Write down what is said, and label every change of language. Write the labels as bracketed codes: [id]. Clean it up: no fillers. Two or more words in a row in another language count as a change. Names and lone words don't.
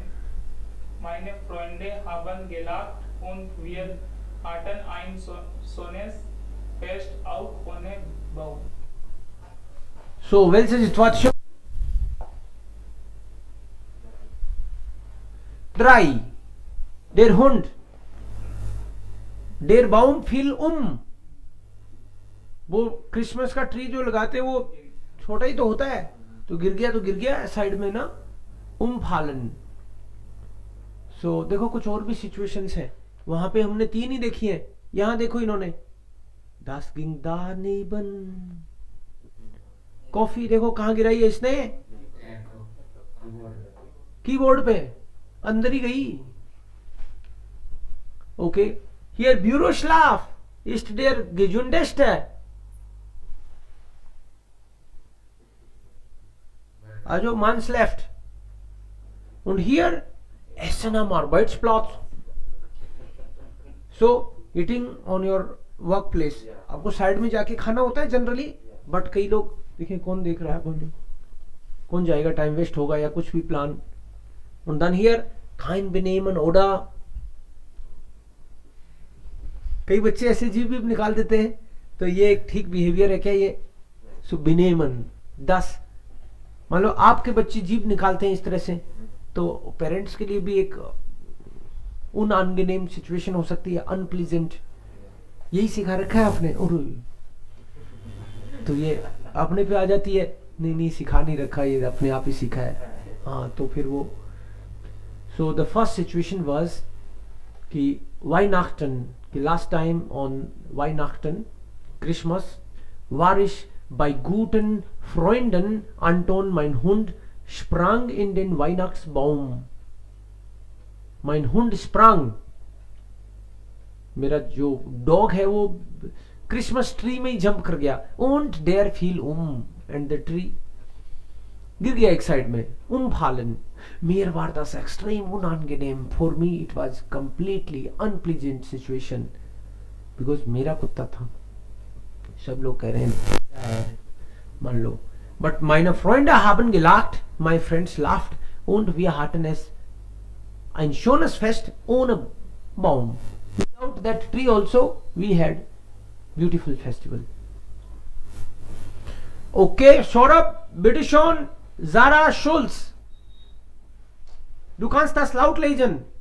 [de] Meine Freunde haben gelacht und wir hatten ein schönes Fest auch ohne Baum. So, welche Situation? 3. Der Hund. Der Baum fiel um. [hi] वो क्रिसमस का ट्री जो लगाते हैं वो छोटा ही तो होता है, तो गिर गया साइड में ना, फालन। सो देखो कुछ और भी सिचुएशंस हैं, वहां पे हमने 3 ही देखी हैं। यहां देखो इन्होंने [de] Das ging daneben, [hi] कॉफी देखो कहां गिराई है इसने, कीबोर्ड पे, अंदर ही गई। [de] ओके, हियर Büroschlaf ist der gesündeste. Also man schläft. Und hier essen am Arbeitsplatz. [en] So eating on your work place, [hi] आपको साइड में जाके खाना होता है जनरली, बट कई लोग देखिए कौन देख रहा है, कौन जाएगा, टाइम वेस्ट होगा या कुछ भी प्लान। [de] und dann hier kein Benehmen oder, [hi] कई बच्चे ऐसे जीव भी निकाल देते हैं, तो ये एक ठीक बिहेवियर है क्या ये? सो Benehmen 10, मान लो आपके बच्चे जीव निकालते हैं इस तरह से, तो पेरेंट्स के लिए भी एक unangenehm सिचुएशन हो सकती है, अनप्लीजेंट। यही सिखा रखा है आपने, और तो ये अपने पे आ जाती है, नहीं सिखा नहीं रखा, ये अपने आप ही सीखा है। हाँ, तो फिर वो [en] so the first situation was [de] कि Weihnachten, कि [en] last time on [de] Weihnachten, Christmas, war ich bei guten Freunden Anton, mein Hund sprang in den Weihnachtsbaum. Mein Hund sprang, [hi] मेरा जो डॉग है वो क्रिसमस ट्री में ही जंप कर गया। [de] und der fiel [en] and the tree, [hi] गिर गया एक साइड में, [en] fallen. [de] Mir war das extrem unangenehm. [en] For me it was completely unpleasant situation because [hi] मेरा कुत्ता था। सब लोग कह रहे हैं मान लो, [de] but meine Freunde haben gelacht, [en] my friends laughed [de] und wir hatten es ein schönes Fest ohne Baum. [en] Without that tree also we had beautiful festival. Okay, Saurabh, [de] bitte schön, Sarah Schulz. Du kannst das laut lesen.